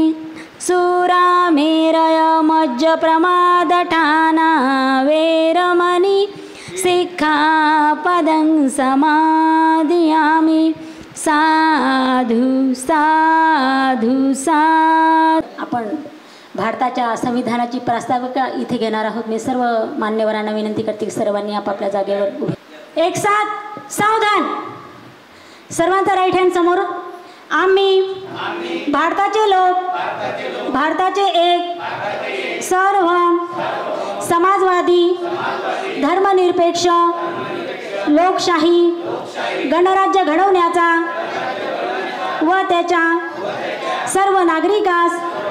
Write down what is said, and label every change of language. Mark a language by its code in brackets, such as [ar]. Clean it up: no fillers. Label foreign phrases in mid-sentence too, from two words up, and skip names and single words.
[pi] सुरामेरय मज्जप्रमादठाना वेरमणि सिक्खापदं समादियामि। साधु साधु साधु। [mr] आपण भारताच्या संविधानाची प्रास्ताविका इथे घेणार आहोत। मी सर्व मान्यवरांना विनंती करते की सर्वांनी आपापल्या जागेवर उभे। एक साथ सावधान। सर्वांचा [en] right hand [mr] समोर। आम्ही भारताचे लोक, भारताचे एक सर्व समाजवादी धर्मनिरपेक्ष लोकशाही गणराज्य घडवण्याचा व त्याच्या सर्व नागरिकास